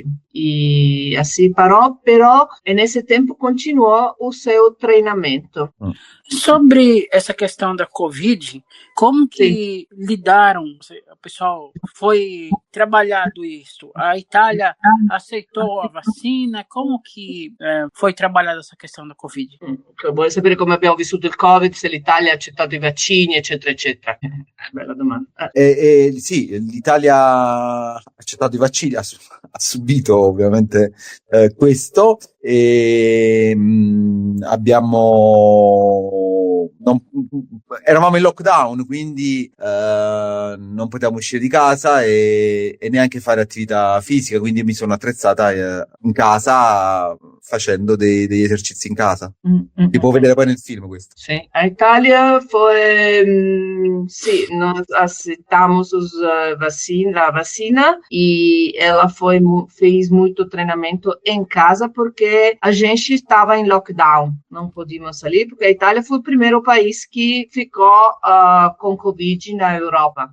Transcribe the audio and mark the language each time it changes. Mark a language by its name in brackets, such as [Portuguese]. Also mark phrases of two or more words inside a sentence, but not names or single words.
[Portuguese] E assim parou, mas nesse tempo continuou o seu treinamento. Sobre essa questão da Covid, como que lidaram? O pessoal foi trabalhado isso? A Itália aceitou a vacina? Como que foi trabalhada essa questão da Covid? [Italian] Vuole sapere come abbiamo vissuto il Covid, se l'Italia ha accettato i vaccini, eccetera, eccetera. Bella domanda. Sì, l'Italia ha accettato i vaccini, ha subito ovviamente questo, e eravamo in lockdown, quindi non potevamo uscire di casa e neanche fare attività fisica, quindi mi sono attrezzata in casa facendo degli esercizi in casa. Si può vedere poi nel film questo. Sì, [Portuguese] a Itália foi, nós aceitamos a vacina, e ela fez muito treinamento em casa porque a gente estava em lockdown, não podíamos sair, porque a Itália foi o primeiro país que ficou com Covid na Europa.